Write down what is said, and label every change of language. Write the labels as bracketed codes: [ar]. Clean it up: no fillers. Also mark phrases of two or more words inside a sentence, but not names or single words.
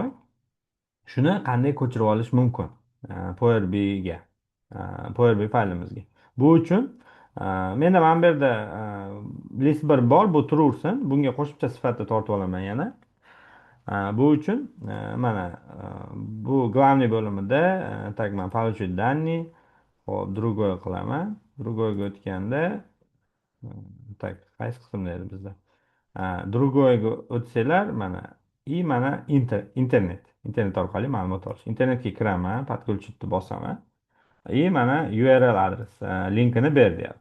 [uz] Shuni qanday ko'chirib olish mumkin? Power BI ga, Power BI faylimizga. Bu uchun menda mana bu yerda list bir bor, bu turaversin. Bunga qo'shimcha sifatida tortib olaman yana. Bu uchun mana bu главный bo'limida так man [ru] получить данные. [uz] Hop, другой qilaman. Другойga o'tganda tak, qaysi qismda edi bizda? Другойga o'tsanglar mana mana internet orqali ma'lumot olish. Internetga kiraman, подключить bosaman. Mana URL adres linkini ber deyapti.